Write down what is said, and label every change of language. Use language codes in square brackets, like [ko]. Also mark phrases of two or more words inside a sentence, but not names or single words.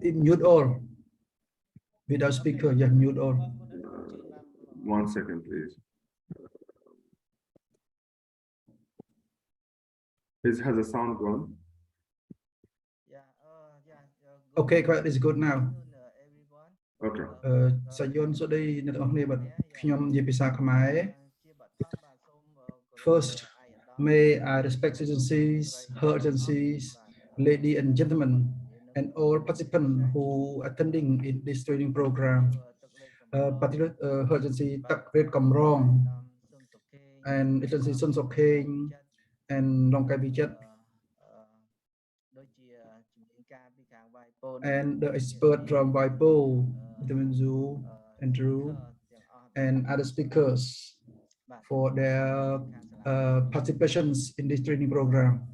[en] mute all. Without speaker, yeah, mute all. 1 second, please. Has the sound gone? Okay, quite is good now. Okay. [km] សាយនសុដីអ្នកទាំងអស់គ្នាបាទខ្ញុំនិយាយភាសាខ្មែរ [en] First, may I respect agencies, her agencies, ladies and gentlemen, and all participants who attending in this training program. Particular her agency Tak Red Kamrong and agency Sun Sok Keng and Long Kai Vijat and the expert from WIPO, Vitamin Zoo, Andrew, and other speakers for their participations in this training program.